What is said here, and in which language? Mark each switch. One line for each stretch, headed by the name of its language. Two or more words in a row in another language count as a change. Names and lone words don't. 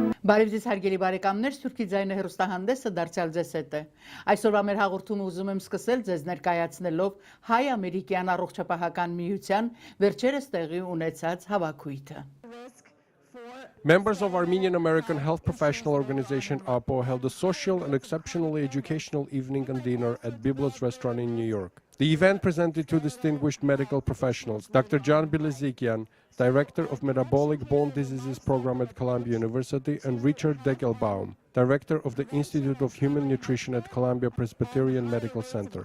Armenian: Բարև ձեզ հարգելի բարեկամներ, Սուրբի ձայնը հեռուստահանդեսը դարձյալ ձեզ հետ է։ Այսօրվա մեր հաղորդումը ուզում եմ սկսել ձեզ ներկայացնելով հայ-ամերիկյան առողջապահական միության վերջերս տեղի ունեցած հավաքույթը։
English: Members of Armenian American Health Professional Organization AAHPO held a social and exceptionally educational evening and dinner at Biblos restaurant in New York. The event presented two distinguished medical professionals, Dr. John Bilezikian, Director of Metabolic Bone Diseases Program at Columbia University, and Richard Deckelbaum, Director of the Institute of Human Nutrition at Columbia Presbyterian Medical Center.